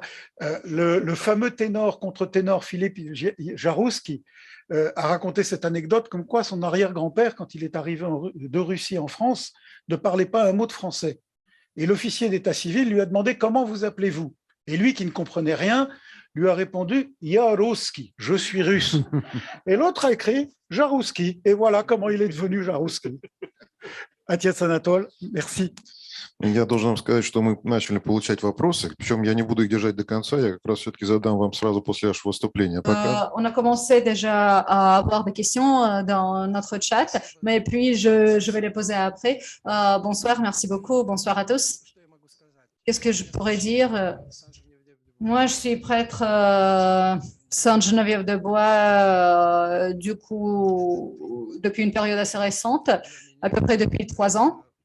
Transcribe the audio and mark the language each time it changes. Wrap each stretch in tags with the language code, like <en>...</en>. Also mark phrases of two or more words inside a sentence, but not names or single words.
<fr>Le fameux ténor contre-ténor Philippe Jarouski a raconté cette anecdote comme quoi son arrière-grand-père, quand il est arrivé de Russie en France, ne parlait pas un mot de français. Et l'officier d'état civil lui a demandé « Comment vous appelez-vous » Et lui, qui ne comprenait rien, lui a répondu « Jarouski, je suis russe ». Et l'autre a écrit « Jarouski ». Et voilà comment il est devenu Jarouski.</fr> <ru>Отец Анатоль, merci. Я должен вам сказать, что мы начали получать вопросы, причем я не буду их держать до конца, я как раз все-таки задам вам сразу после вашего выступления. Пока.</ru> <fr>On a commencé déjà à avoir des questions dans notre chat, mais puis je vais les poser après. Bonsoir, merci beaucoup, bonsoir à tous. Qu'est-ce que je pourrais dire? Moi, je suis prêtre Sainte-Geneviève-de-Bois, du coup, depuis une période assez récente, à peu près depuis 3 ans.</fr>